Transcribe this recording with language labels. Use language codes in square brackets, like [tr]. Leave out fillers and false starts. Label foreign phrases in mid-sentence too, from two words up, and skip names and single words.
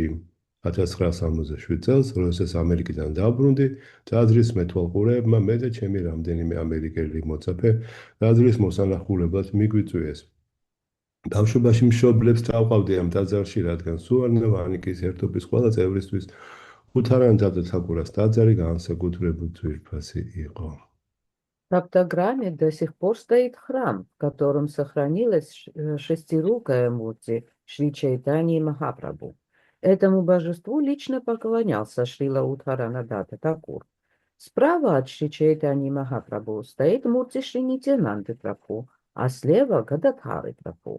[ka] 1967 წელს, როდესაც ამერიკიდან დავბრუნდი, ტაძრის მეთვალყურეებმა მე და ჩემი რამდენიმე ამერიკელი მოწაფე ტაძრის მოსანახულებლად მიგვიწვიეს. ბავშვობაში მშობლებს დავყავდი ამ ტაძარში, რადგან სუვარნა-ვანიკის ერთობის ყველა წევრისთვის უთარანა დატა თაკურას ტაძარი განსაკუთრებული ძვირფასი იყო. [ru] В Саптаграме до сих пор стоит храм, в котором сохранилась шестирукая мурти Шри Чайтаньи Махапрабху. Этому божеству лично поклонялся Шрила Утхарана Дата Такур. Справа от Шри Чайтаньи Махапрабху стоит мурти Шри Нитьянанды Прабху, а слева Гададхары Прабху.